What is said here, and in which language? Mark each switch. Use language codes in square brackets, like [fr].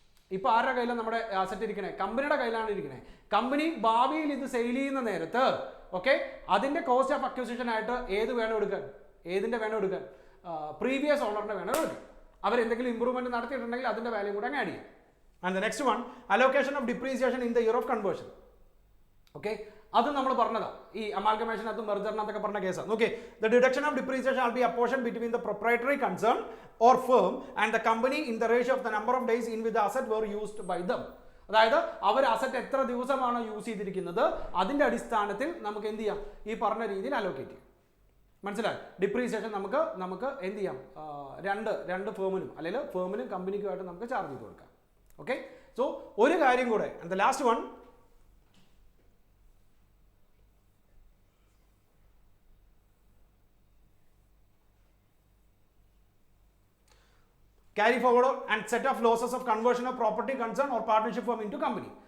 [ml] ഇപ്പോൾ ആരുടെ കയ്യിലാണ് നമ്മുടെ അസറ്റ് ഇരിക്കണേ? കമ്പനിയുടെ കയ്യിലാണ് ഇരിക്കണേ. കമ്പനി ഭാവിയിൽ ഇത് സെയിൽ ചെയ്യുന്ന നേരത്ത് ഓക്കെ അതിന്റെ കോസ്റ്റ് ഓഫ് അക്വിസിഷൻ ആയിട്ട് ഏതിന്റെ വേണം എടുക്കാൻ? പ്രീവിയസ് ഓണറിന്റെ വേണം എടുക്കാൻ. അവർ എന്തെങ്കിലും ഇമ്പ്രൂവ്മെന്റ് നടത്തിയിട്ടുണ്ടെങ്കിൽ അതിന്റെ വാല്യൂ കൂടെ ആഡ് ചെയ്യും. [en] And the next one, allocation of depreciation in the year of conversion. [ml] Okay, അത് നമ്മൾ പറഞ്ഞതാ ഈ അമാൽഗമേഷനകത്ത് മെർജറിനകത്തൊക്കെ പറഞ്ഞ കേസാണ്. [en] Okay, the deduction of depreciation shall be apportioned between the proprietary concern or firm and the company in the ratio of the number of days in which the asset were used by them. [ml] അതായത് അവർ asset എത്ര ദിവസമാണ് use ചെയ്തിരിക്കുന്നത് അതിന്റെ അടിസ്ഥാനത്തിൽ നമുക്ക് എന്ത് ചെയ്യാം? ഈ പറഞ്ഞ രീതിയിൽ അലോക്കേറ്റ് ചെയ്യാം. മനസ്സിലായി? ഡിപ്രീസിയേഷൻ നമുക്ക് എന്ത് ചെയ്യാം? രണ്ട് ഫേമിനും അല്ലെങ്കിൽ ഫേമിനും കമ്പനിക്കുമായിട്ട് നമുക്ക് ചാർജ് ചെയ്ത് കൊടുക്കാം. [en] Okay, so [ml] ഒരു കാര്യം കൂടെ, [en] and the last one, carry forward and set of losses of conversion of property concern or partnership firm into company.